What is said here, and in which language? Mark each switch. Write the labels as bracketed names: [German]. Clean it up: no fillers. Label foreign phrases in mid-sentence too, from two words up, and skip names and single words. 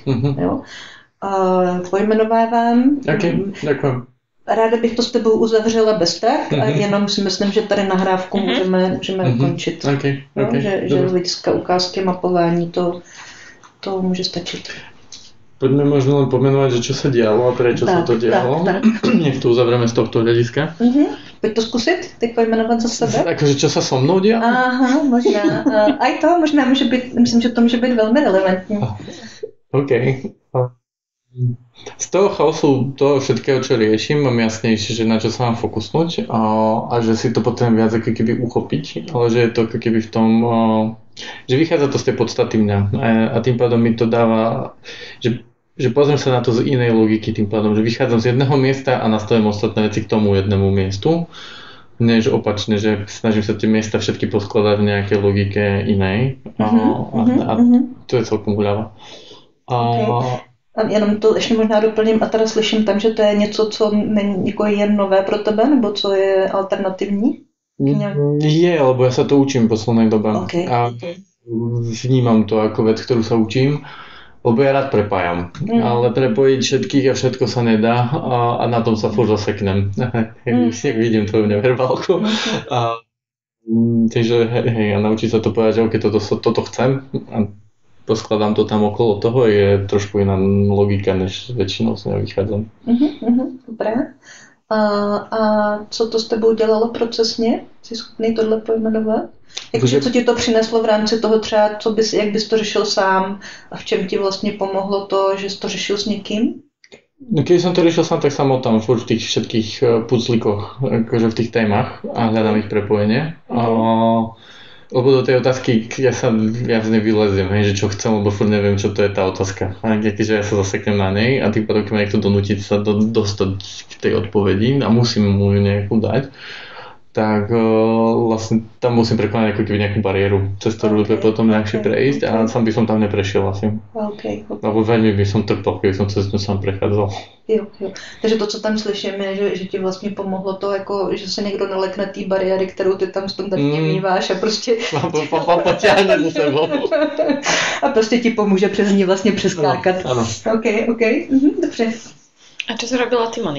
[Czech] Jo? Pojmenovávám. Okay, děkuji. Ráda bych to s tebou uzavřela bez tak a jenom si myslím, že tady nahrávku můžeme ukončit. Okay. Že z hlediska ukázky mapování to může stačit. [Slovak] Poďme možno len pomenovať, že čo sa dialo a prečo sa to dialo. Nech to uzavrieme z tohto hľadiska. [Czech] Pojď to zkusit, teď pojmenovat za sebe. [Slovak] Akože čo sa so mnou dialo? [Czech] Aha, možná. Aj to možná může být, myslím, že to může být velmi relevantní. OK. [Slovak] Z toho chaosu toho všetkého, čo riešim, mám jasnejšie, že na čo sa mám fokusnúť a že si to potrebujem viac ako keby uchopiť, ale že je to ako keby v tom, že vychádza to z tej podstaty mňa a tým pádom mi to dáva, že pozriem sa na to z inej logiky, tým pádom, že vychádzam z jedného miesta a nastavím ostatné veci k tomu jednému miestu, než opačne, že snažím sa tie miesta všetky poskladať v nejakej logike inej a to je celkom guľava. [Czech] Jenom to ještě možná doplním a teda slyším tam, že to je něco, co není jako jen nové pro tebe, nebo co je alternativní? [Slovak] Je, lebo ja sa to učím v poslednej dobe a vnímam to ako vec, ktorú sa učím, lebo ja rád prepájam, ale prepojiť všetkých a všetko sa nedá a na tom sa furt zaseknem. Vidím tvoju neverbálku. Takže hej, a naučiť sa to povedať, že okay, toto chcem a poskladám to tam okolo toho, je trošku iná logika, než väčšinou s ňou vychádzam. Dobré. [Czech] A co to s tebou dělalo procesně? Jsi schopný tohle pojmenovat? Co ti to přineslo v rámci toho třeba, jak bys to řešil sám a v čem ti vlastně pomohlo to, že jsi to řešil s někým? [Slovak] No keď som to riešil sám, tak som tam v tých všetkých puclíkoch, akože v tých témach a hľadám ich prepojenie. Lebo do tej otázky ja sa viac nevyleziem, že čo chcem, lebo furt neviem, čo to je tá otázka. A keďže ja sa zaseknem na nej a tým pádom, keď ma niekto donútiť sa dostať k tej odpovedi a musím mu ju nejakú dať, tak vlastne tam musím prekonať ako keby nejakú bariéru, cez ktorú je potom ľahšie prejsť a sám by som tam neprešiel asi. Lebo veľmi by som trpel, keby som cez ňu sám prechádzal. [Czech] Jo. Takže to, co tam slyším, je, že ti vlastně pomohlo to, jako, že se někdo nalekne té bariéry, kterou ty tam standardně míváš a prostě... [Slovak] Poťahne za sebou. [Czech] A prostě ti pomůže přes ní vlastně přeskákat. Ano. OK. Dobře. [Slovak] A čo si robila ty, Moni?